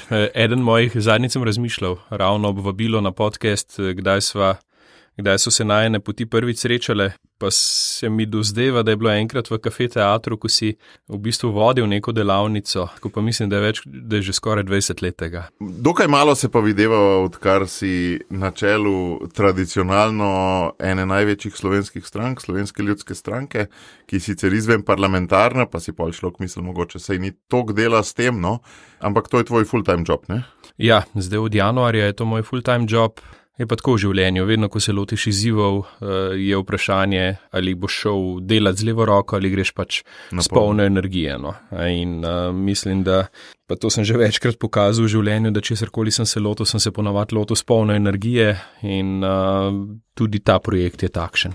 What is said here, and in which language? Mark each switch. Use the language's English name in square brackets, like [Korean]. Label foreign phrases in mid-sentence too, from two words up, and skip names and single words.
[Slovenian] Eden mojih zadnjic sem razmišljal, ravno ob vabilo na podcast, kdaj so se najine poti prvič srečale, pa se mi dozdeva, da je bilo enkrat v Kafe Teatru, ko si v bistvu vodil neko delavnico, ko pa mislim, da je že skoraj 20 let tega. Dokaj malo se pa videva, odkar si na čelu tradicionalno ene največjih slovenskih strank, Slovenske ljudske stranke, ki sicer izven parlamentarna, pa si pol človek misli, mogoče sej ni toliko dela s tem, no, ampak to je tvoj [English] full-time job, [Slovenian] ne? Ja, zdaj od januarja je to moj [English] full-time job. [Slovenian] Je pa tako v življenju, vedno ko se lotiš izzivov, je vprašanje, ali boš šel delati z levo roko ali greš pač s polno energije. No. In mislim, da, pa to sem že večkrat pokazal v življenju, da česarkoli sem se lotil, sem se ponavadi lotil s polno energije in tudi ta projekt je takšen.